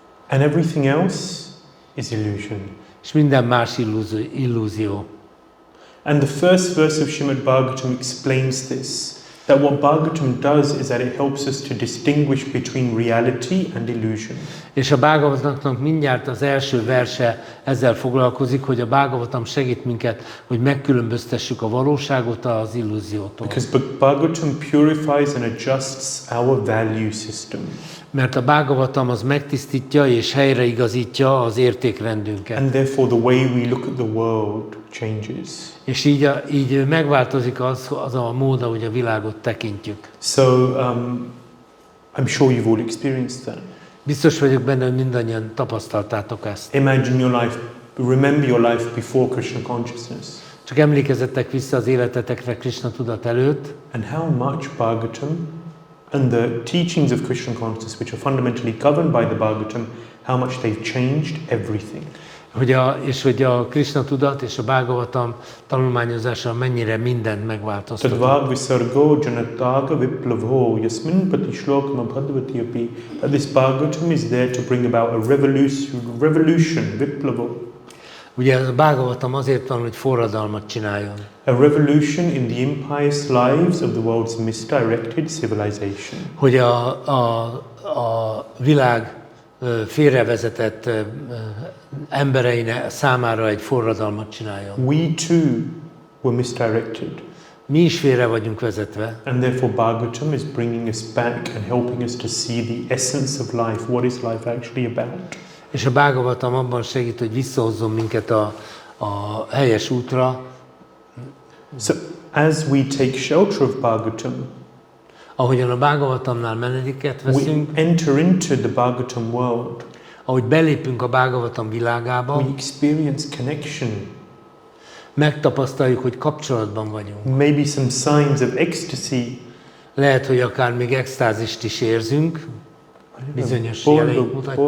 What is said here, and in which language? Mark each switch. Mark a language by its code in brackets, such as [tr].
[en] And everything else is illusion. [hu] És minden más illúzió. [en] And the first verse of Śrīmad-Bhāgavatam explains this, that what Bhagavatam does is that it helps us to distinguish between reality and illusion. [hu] És a Bhagavatamnak mindjárt az első verse ezzel foglalkozik, hogy a Bhagavatam segít minket, hogy megkülönböztessük a valóságot az illúziótól. [en] Because Bhagavatam purifies and adjusts our value system. [hu] Mert a Bhagavatam az megtisztítja és helyreigazítja az értékrendünket. [en] And therefore the way we look at the world changes. [hu] És így megváltozik az a mód, ahogy a világot tekintjük. [en] So I'm sure you've all experienced that. [hu] Biztos vagyok benne, hogy mindannyian tapasztaltátok ezt. [en] Imagine your life, remember your life before Krishna consciousness. [hu] Csak emlékezzetek vissza az életetekre Krishna tudat előtt. [en] And how much Bhagavatam and the teachings of Krishna consciousness, which are fundamentally governed by the Bhagavatam, how much they've changed everything. [hu] Hogy a Krishna tudat és a Bhagavatam tanulmányozása mennyire mindent megváltoztat. [sa] Tadvāg visargo janataga viplavo yasmin pati shlokam abhadvati api. [en] That this Bhagavatam is there to bring about a revolution, viplavo. [hu] Ugye a Bhagavatam azért van, hogy forradalmat csináljon. [en] A revolution in the impious lives of the world's misdirected civilization. [hu] Hogy a világ félrevezetett embereinek számára egy forradalmat csináljon. [en] We too were misdirected. [hu] Mi is félre vagyunk vezetve. [en] And therefore Bhagavatam is bringing us back and helping us to see the essence of life. What is life actually about? [hu] És a Bhagavatam abban segít, hogy visszahozzon minket a helyes útra. [en] So as we take shelter of Bhagavatam, [hu] ahogyan a Bhagavatamnál menedéket [en] we [hu] veszünk, [en] enter into the Bhagavatam world. [hu] ahogy belépünk a Bhagavatam világába, [en] We experience connection. [hu] megtapasztaljuk, hogy kapcsolatban vagyunk. [en] Maybe some signs of ecstasy. [hu] Lehet, hogy akár még extázist is érzünk, bizonyos jeleit mutatjuk.